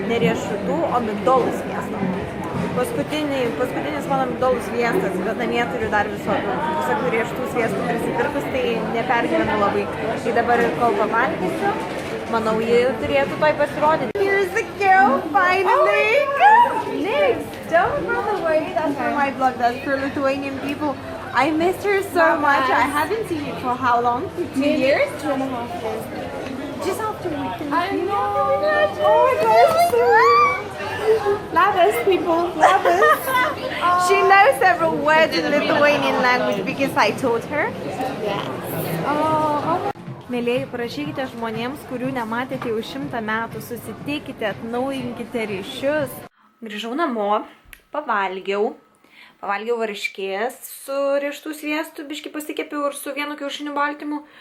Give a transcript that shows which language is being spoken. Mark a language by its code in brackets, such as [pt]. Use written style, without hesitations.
[lt] Ne riešutų, o migdolų sviesto. Paskutinis mano migdolų sviestas, bet namie turiu dar visokių riešutų sviestų prisipirkus, tai nepergyvenu labai. Tai dabar kol pavalgysiu, manau, jie turėtų toj pasirodyti. [en] Here's the girl, finally! Next, don't run away. That's for my blog, that's for Lithuanian people. I missed her so much. I haven't seen you for how long? 2 years? 2.5 years. Just after we can. I know. Oh my gosh. [lt] Labas, [en] people. Labas. She knows several words in Lithuanian language because I taught her. Yes. Oh. [lt] Mėlėjai, parašykite žmonėms, kurių nematėte jau 100 metų, susitikite, atnaujinkite ryšius. Grįžau namo, pavalgiau varškės su riešutų sviestu, biškį pasikepiau ir su 1 kiaušiniu baltymu.